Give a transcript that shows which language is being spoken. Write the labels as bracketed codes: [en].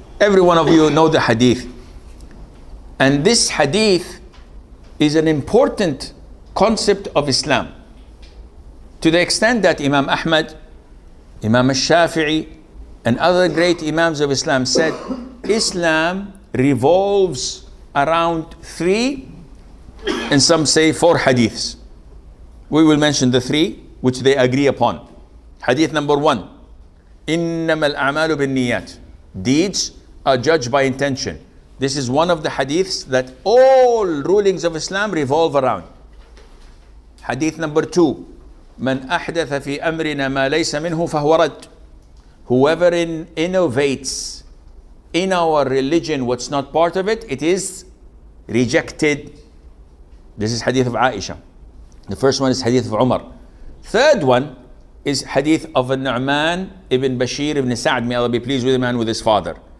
[en] Every one of you know the hadith. And this hadith is an important concept of Islam, to the extent that Imam Ahmad, Imam al-Shafi'i, and other great Imams of Islam said Islam revolves around 3, and some say 4 hadiths. We will mention the 3 which they agree upon. Hadith number 1, [ar] إِنَّمَا الْأَعْمَالُ بِالنِّيَّاتِ. [en] Deeds are judged by intention. This is one of the hadiths that all rulings of Islam revolve around. Hadith number 2, [ar] مَنْ أَحْدَثَ فِي أَمْرِنَا مَا لَيْسَ مِنْهُ فَهُوَ رَدٌّ. [en] Whoever innovates in our religion what's not part of it, it is rejected. This is hadith of Aisha. The first one is hadith of Umar. Third one is hadith of Nu'man ibn Bashir ibn Sa'd, may Allah be pleased with him and with his father.